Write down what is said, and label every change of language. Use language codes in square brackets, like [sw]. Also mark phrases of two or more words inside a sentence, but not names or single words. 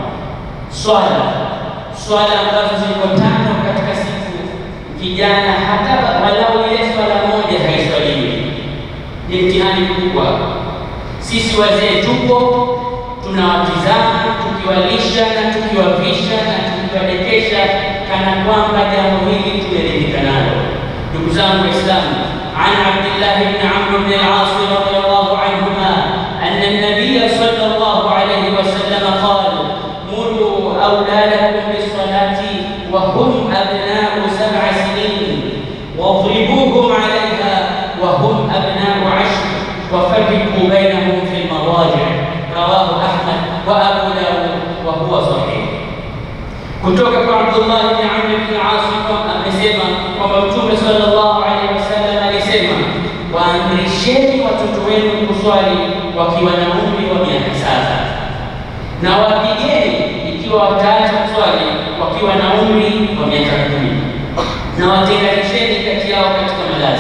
[sw] Swala ambazo ziko 5 katika siku, kijana hata walau ile swala moja haiswaliwi. Ni mtihani mkubwa. Sisi wazee tupo, tunawatizama, tukiwalisha na tukiwavisha na tukiwadekesha kana kwamba jambo hili tumeridhika nalo. Ndugu zangu Waislamu, [ar] عن عبد الله بن عمرو بن العاص رضي الله عنهما أن النبي صلى الله عليه وسلم قال مروا أولادكم بالصلاة وهم أبناء 7 سنين واضربوهم عليها وهم أبناء 10 وفرقوا بينهم في المضاجع. رواه أحمد وأبو داود وهو صحيح. [sw] kutoka kwa Abdullah ibn Amr ibn al-As amesema kwamba Mtume [ar] صلى الله عليه وسلم [sw] alisema, waamrisheni watoto wenu kuswali wakiwa na umri wa miaka 7 na wapigeni ikiwa wataacha kuswali wakiwa na umri wa miaka 10 na watenganisheni kati yao katika malazi.